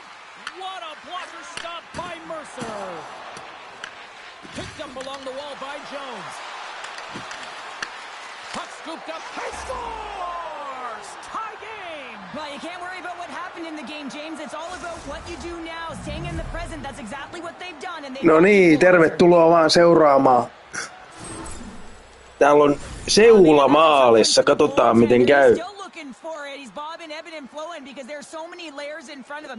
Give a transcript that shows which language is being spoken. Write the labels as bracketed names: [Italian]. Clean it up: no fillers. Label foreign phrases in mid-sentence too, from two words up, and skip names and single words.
[English] What a blocker stop by Mercer. Picked up along the wall by Jones. Puck scooped up. He scores! Tie game! Well, you can't worry about what happened in the game, James. It's all about what you do now. Staying in the present. That's exactly what they've done. And [Finnish] No niin, tervetuloa vaan seuraamaan. Täällä on Seula maalissa. Katsotaan miten käy. [English] He's bobbing, ebbing, and flowing because there's so many layers in front of him.